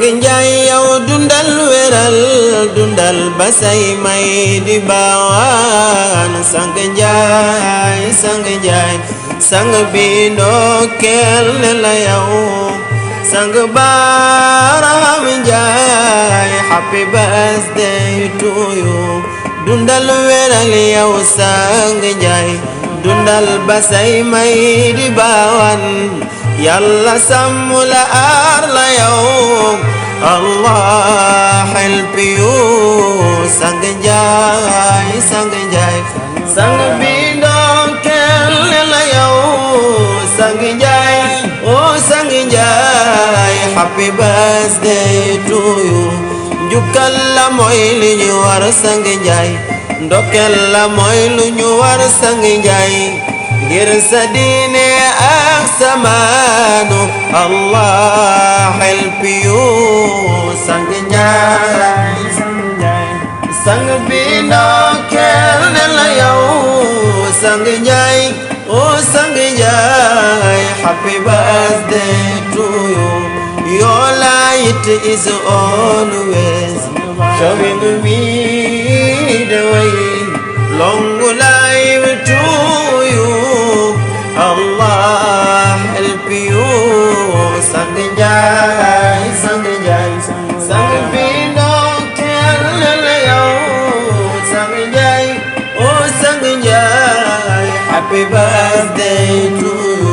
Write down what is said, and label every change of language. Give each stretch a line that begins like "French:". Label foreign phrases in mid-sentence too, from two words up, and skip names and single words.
Wolof: njaay yow dundal wéral dundal ba say may di baawaan sang njaay sang bi ndokkeel ne la yow sang Baram Njaay
English: happy birthday to you
Wolof: dundal wéral yow sang njaay dundal ba say may di baawan yàlla sàmm la aar la yow
English: Allah help you
Wolof: sang njaay sang bi ndokkeel la yow sang njaay oh sang njaay
English: happy birthday to you
Wolof: njukkal la mooy li ñu war sang njaay ndokkeel la mooy lu ñu war sang njaay ngir sa diine ak sa maanu
English: Allah help you
Wolof: sang njaay sang bi ndokkeel la yow sang njaay oh sang njaay
English: happy birthday to you your light is always showing me the way long life to you Allah help you
Wolof: sang njaay sang bi ndokkeel la yow sang njaay oh sang njaay
English: happy birthday to